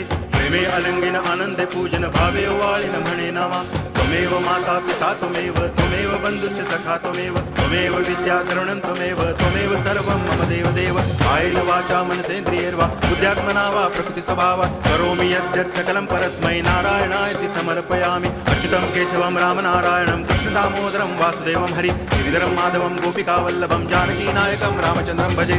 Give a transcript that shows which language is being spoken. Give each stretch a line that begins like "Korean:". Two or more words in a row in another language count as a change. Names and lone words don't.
Marathi: प्रेमे अलंगिन आनंदे पूजन, भावे वाळिन म्हणे नावा।
Sanskrit: त्वमेव माता पिता त्वमेव, त्वमेव बंधुश्च सखा त्वमेव, त्वमेव विद्या करुणं त्वमेव, त्वमेव सर्वं मम देव देव। कायेन वाचा मनसेन्द्रियैर्वा बुद्ध्यात्मना वा प्रकृति स्वभावात्, करोमि यद्यत् सकलं परस्मै नारायणायति समर्पयामि। अच्युतं केशवं राम नारायणं, कृष्ण दामोदरं वासुदेवं हरि, गिरिधरं माधवं गोपिकावल्लभं, जानकी नायकं रामचन्द्रं भजे।